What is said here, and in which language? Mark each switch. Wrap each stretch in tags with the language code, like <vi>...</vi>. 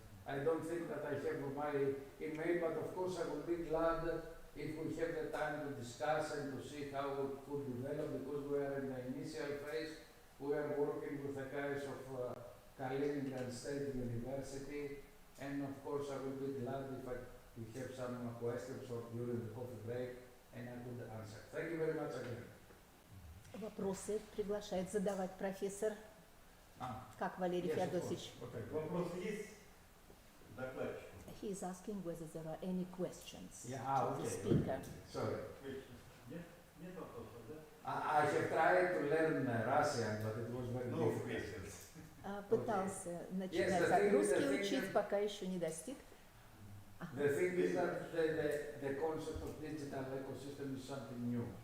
<en>I don't think that I have my email, but of course I will be glad if we have the time to discuss and to see how it could develop, because we are in the initial phase. We are working with the guys of Kaliningrad State University, and of course I will be glad if we have some questions or during the coffee break, and I could answer. Thank you very much again.</en> <ru>Вопросы приглашает задавать профессор. Как Валерий Феодосич? Вопросы есть? Докладчик.</ru> <en>He is asking whether there are any questions Yeah, to the speaker. Sorry.</en> <ru>Нет вопросов, да?</ru> <en>I have tried to learn Russian, but it was very difficult.</en> <ru>Пытался начинать от русский учить, пока еще не достиг.</ru> <en>The thing is that the concept of digital ecosystem is something new.</en>